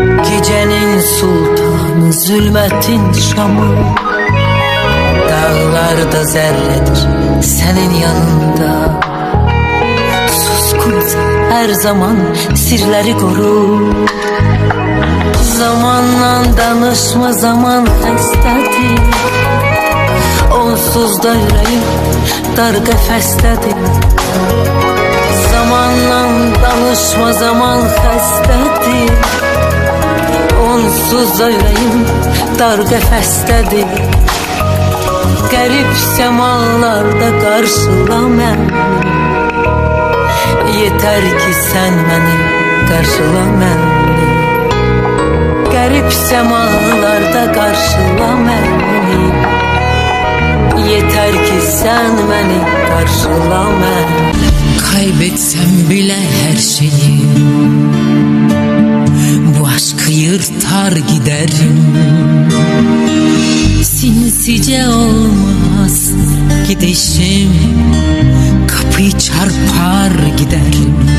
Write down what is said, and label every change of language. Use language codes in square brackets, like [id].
[tr] Gecenin sultanı, zulmetin şamı. Dağlarda zerredir senin yanında. Suskunsa her zaman sirleri koru. [az] Zamanla danışma, zaman xəstədir. Onsuz da yüreğim dar qəfəsdədir. Zamanla danışma, zaman xəstədir. Onsuz da yüreğim dar qəfəsdədir. Qərib səmalarda qarşıla məni. [tr] Yeter ki sen beni [az] qarşıla məni. Qərib səmalarda qarşıla məni. [tr] Yeter ki sen beni [az] qarşıla məni. [tr] Kaybetsem bile her şeyi, bu aşkı yırtar giderim. Sinsice olmaz gidişim, kapıyı çarpar giderim.